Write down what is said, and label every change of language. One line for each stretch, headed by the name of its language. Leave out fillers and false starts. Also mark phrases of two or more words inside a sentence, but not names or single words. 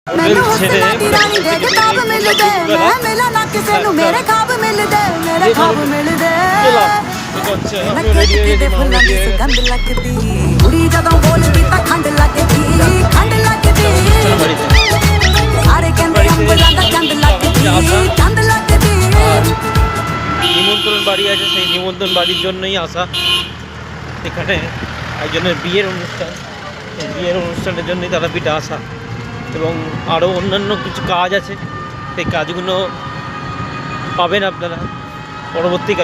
Punjabi: ਮੈਨੂੰ ਹੁਸਨਾ ਦੀ ਰਾਣੀ ਦੇ ਕਿਤਾਬ ਮਿਲਦੇ ਮੈਂ ਮਿਲਾਂ ਨਾ ਕਿਸੇ ਨੂੰ ਮੇਰੇ ਖਾਬ ਮਿਲਦੇ ਮੇਰੇ ਖਾਬ ਮਿਲਦੇ ਨੱਕੇ ਦੇ ਫੁੱਲਾਂ ਦੀ ਸੁਗੰਧ ਲੱਗਦੀ ਕੁੜੀ ਜਦੋਂ ਬੋਲਦੀ ਤਾਂ ਖੰਡ ਲੱਗਦੀ ਸਾਰੇ ਕਹਿੰਦੇ ਅੰਬਰਾਂ ਦਾ ਚੰਦ ਲੱਗਦੀ
Bangla: নিমন্ত্রণ বাড়ি আছে, সেই নিমন্ত্রণ বাড়ির জন্যই আসা। এখানে একজনের বিয়ের অনুষ্ঠান, এই বিয়ের অনুষ্ঠানের জন্যই তারাপীঠে আসা এবং আরও অন্যান্য কিছু কাজ আছে, সেই কাজগুলো পাবেন আপনারা পরবর্তীকালে।